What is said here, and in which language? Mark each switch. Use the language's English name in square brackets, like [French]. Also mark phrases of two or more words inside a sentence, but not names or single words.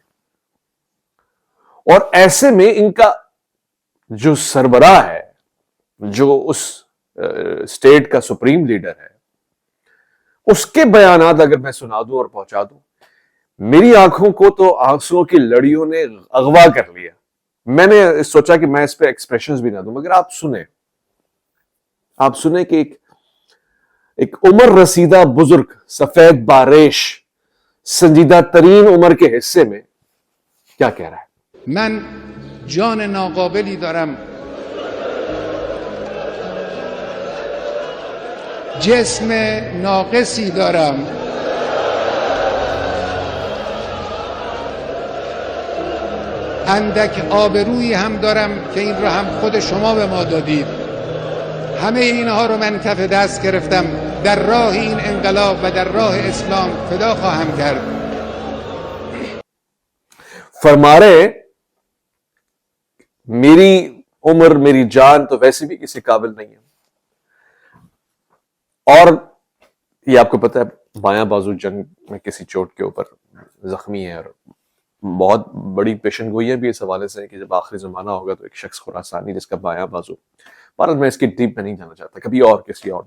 [Urdu] اور ایسے میں ان کا جو سربراہ ہے، جو اس اسٹیٹ کا [English] supreme leader [Urdu] ہے، اس کے بیانات اگر میں سنا دوں اور پہنچا دوں، میری آنکھوں کو تو آنسوؤں کی لڑیوں نے اغوا کر لیا. میں نے سوچا کہ میں اس پہ ایکسپریشنز بھی نہ دوں، مگر آپ سنیں کہ ایک عمر رسیدہ بزرگ سفید باریش سنجیدہ ترین عمر کے حصے میں کیا کہہ رہا ہے. [Persian] من جان ناقابلی دارم، جسم ناقصی دارم، اندک آبرویی هم دارم که این را هم خود شما به ما دادید. همه اینها رو من کف دست گرفتم، در راه این انقلاب و در راه اسلام فدا خواهم کرد. [Urdu] فرما رہے میری عمر میری جان تو ویسے بھی کسی قابل نہیں ہے، اور یہ آپ کو پتہ ہے بایاں بازو جنگ میں کسی چوٹ کے اوپر زخمی ہے، اور بہت بڑی پیشن گوئیاں بھی اس حوالے سے کہ جب آخری زمانہ ہوگا تو ایک شخص خراسانی جس کا بایاں بازو، بھارت میں اس کی ڈیپ میں نہیں جانا چاہتا، کبھی اور کسی اور دن.